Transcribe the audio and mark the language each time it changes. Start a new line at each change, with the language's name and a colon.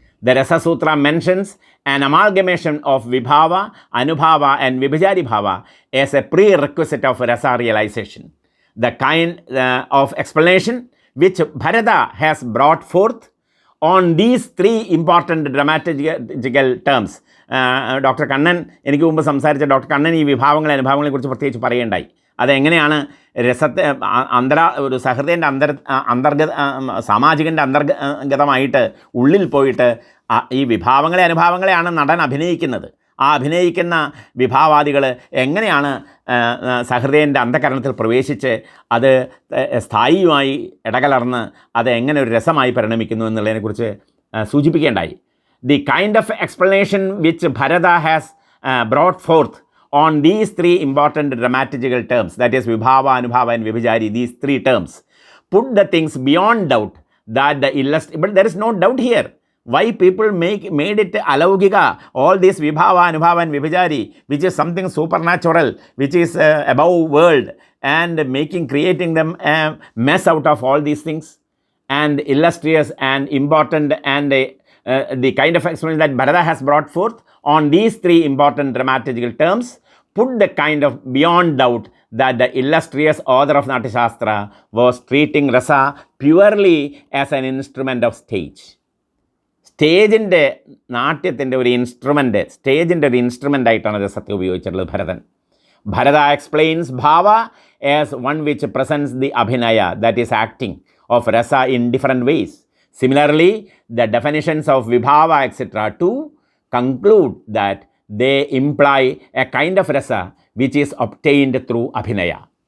English: The Rasa Sutra mentions an amalgamation of Vibhava, Anubhava and Vibhijari Bhava as a prerequisite of Rasa realization. The kind of explanation which Bharata has brought forth on these three important dramaturgical terms.
Malayalam: Doctor Kannan എനിക്ക് മുമ്പ് സംസാരിച്ച doctor Kannan ഈ വിഭാവങ്ങളെ അനുഭാവങ്ങളെക്കുറിച്ച് പ്രത്യേകിച്ച് പറയുകയുണ്ടായി. അതെങ്ങനെയാണ് രസത്തെ ഒരു സഹൃദയൻ്റെ സാമാജികൻ്റെ അന്തർഗതമായിട്ട് ഉള്ളിൽ പോയിട്ട് ഈ വിഭാവങ്ങളെ അനുഭാവങ്ങളെയാണ് നടൻ അഭിനയിക്കുന്നത്. ആ അഭിനയിക്കുന്ന വിഭാവാദികൾ എങ്ങനെയാണ് സഹൃദയൻ്റെ അന്ധകരണത്തിൽ പ്രവേശിച്ച് അത് സ്ഥായിയുമായി ഇടകലർന്ന് അത് എങ്ങനെ ഒരു രസമായി പരിണമിക്കുന്നു എന്നുള്ളതിനെക്കുറിച്ച് സൂചിപ്പിക്കേണ്ടായി.
English: The kind of explanation which Bharata has brought forth on these three important dramaturgical terms, that is Vibhava, Anubhava and Vibhijari, these three terms, put the things beyond doubt that the but there is no doubt here. Why people made it alaugika, all this Vibhava, Anubhava and Vibhijari, which is something supernatural, which is above world, and creating them a mess out of all these things, and illustrious and important, and the kind of explanation that Bharata has brought forth on these three important dramaturgical terms put the kind of beyond doubt that the illustrious author of Natyasastra was treating Rasa purely as an instrument of stage.
Malayalam: സ്റ്റേജിൻ്റെ നാട്യത്തിൻ്റെ ഒരു instrument, സ്റ്റേജിൻ്റെ ഒരു instrument ആയിട്ടാണ് രസത്തെ ഉപയോഗിച്ചിട്ടുള്ളത് Bharathan.
English: Bharata explains Bhava as one which presents the Abhinaya, that is acting, of Rasa in different ways. Similarly, the definitions of Vibhava etc. too conclude that they imply a kind of Rasa which is obtained through Abhinaya.